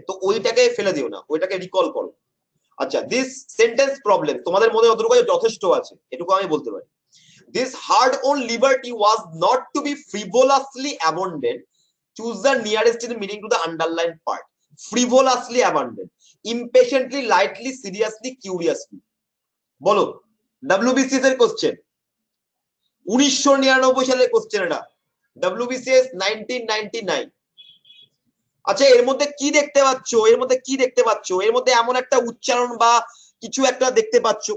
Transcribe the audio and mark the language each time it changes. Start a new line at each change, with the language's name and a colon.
Bangla: তো ওইটাকে ফেলে দিও না, ওইটাকে রিকল করো। আচ্ছা, দিস সেন্টেন্স প্রবলেম তোমাদের মধ্যে যতটুকু যথেষ্ট আছে, এটুকু আমি বলতে পারি।
English: This hard-won liberty was not to be frivolously abandoned. Choose the nearest meaning to the underlined part. Frivolously abandoned. Impatiently, lightly, seriously, curiously.
Bangla: বলো, WBCS এর কোশ্চেন, 1999 সালের কোশ্চেন এটা, WBCS 1999। আচ্ছা, এর মধ্যে কি দেখতে পাচ্ছ? এর মধ্যে এমন একটা উচ্চারণ বা কিছু একটা দেখতে পাচ্ছ?